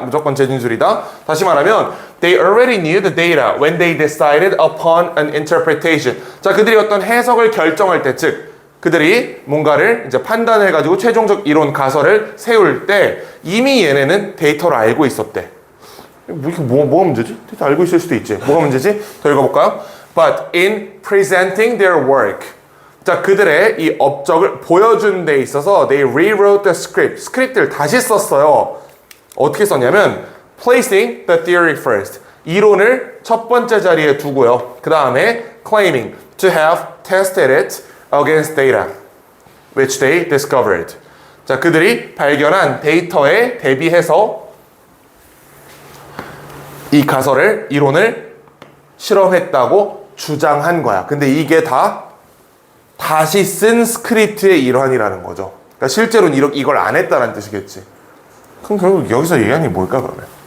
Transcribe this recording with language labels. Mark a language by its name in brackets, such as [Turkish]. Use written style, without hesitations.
[Korean] 무조건 재진술이다. 다시 말하면 [English] They already knew the data when they decided upon an interpretation. [Korean] 자, 그들이 어떤 해석을 결정할 때, 즉 그들이 뭔가를 이제 판단해가지고 최종적 이론 가설을 세울 때 이미 얘네는 데이터를 알고 있었대. 뭐가 문제지? 데이터 알고 있을 수도 있지. 뭐가 문제지? 더 읽어볼까요? [English] But in presenting their work. [Korean] 자, 그들의 이 업적을 보여준 데 있어서 [English] they rewrote the script. [Korean] 스크립트를 다시 썼어요. 어떻게 썼냐면 [English] placing the theory first. [Korean] 이론을 첫 번째 자리에 두고요. 그 다음에 [English] claiming to have tested it against data which they discovered. [Korean] 자, 그들이 발견한 데이터에 대비해서 이 가설을, 이론을 실험했다고 주장한 거야. 근데 이게 다시 쓴 스크립트의 일환이라는 거죠. 그러니까 실제로는 이걸 안 했다는 뜻이겠지. 그럼 결국 여기서 얘기하는 게 뭘까 그러면?